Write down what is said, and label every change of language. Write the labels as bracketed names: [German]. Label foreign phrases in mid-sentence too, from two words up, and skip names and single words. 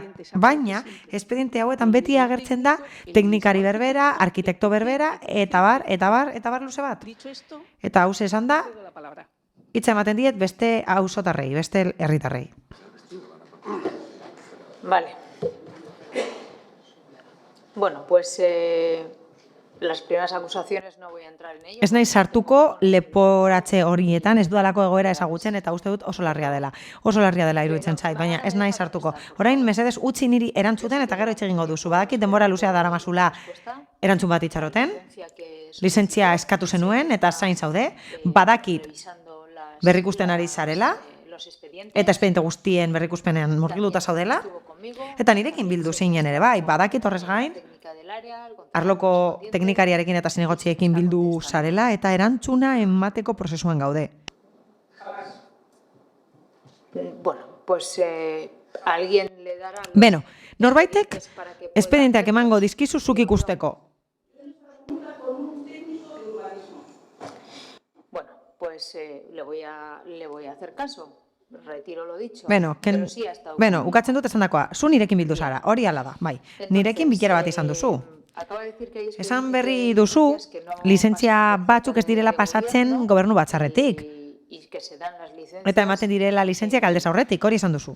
[Basque] Baina, espediente hauetan beti agertzen da teknikari berbera, arkitekto berbera, eta bar luze bat. Eta hause esan da, hitza ematen diet beste auzotarrei, beste herritarrei. [Spanish] Vale. Bueno, pues las primeras acusaciones no voy a entrar en ello. [Basque] Ez naiz sartuko leporatze horietan, ez dudalako egoera ezagutzen eta uste dut oso larria dela. Oso larria dela iruditzen zait, baina ez naiz sartuko. Orain mesedez utzi niri erantzuten eta gero hitz egingo duzu. Badakit denbora luzea daramazula erantzun bat itxaroten. Lizentzia eskatu zenuen eta zain zaude. Badakit berrikusten ari zarela. Eta espediente guztien berrikuspenean murgilduta zaudela. Eta nirekin bildu zinen ere bai, badakit horrez gain, arloko teknikariarekin eta zinegotziekin bildu zarela eta erantzuna emateko prozesuan gaude. [Spanish] Bueno, pues alguien le dará... [Basque] Beno, norbaitek espedienteak emango dizkizu zuk ikusteko. [Spanish] Bueno, pues le voy a hacer caso. Retiro lo dicho. [Basque] Beno, ukatzen dut esan dakoa. Zu nirekin bildu zara, hori ala da, bai. Nirekin bilera bat izan duzu. Esan berri duzu, lizentzia batzuk ez direla pasatzen gobernu batzarretik. Eta ematen direla lizentziak aldez aurretik, hori esan duzu.